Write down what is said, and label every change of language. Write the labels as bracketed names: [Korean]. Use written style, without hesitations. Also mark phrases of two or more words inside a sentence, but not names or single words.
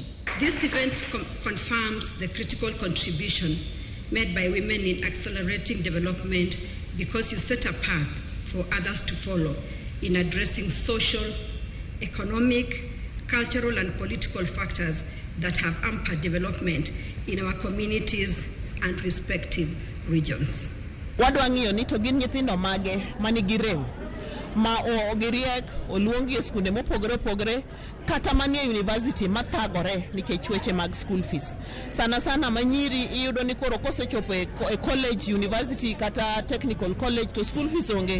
[English] This event confirms the critical contribution made by women in accelerating development because you set a path for others to follow in addressing social, economic, cultural, and political factors that have hampered development in our communities and respective regions. [Luo (Kenya and Tanzania)] Wadwang'iyo ni to gin nyithindo mage manigi rem ma ogiriek oluongi e skunde mopogore opogore kata manie university mathagore nikech weche mag [English] school fees. [Luo (Kenya and Tanzania)] Sana manyiri iyudo ni koro kosechopo e college, university kata [English] technical college [Luo (Kenya and Tanzania)] to [English] school fees [Luo (Kenya and Tanzania)] onge.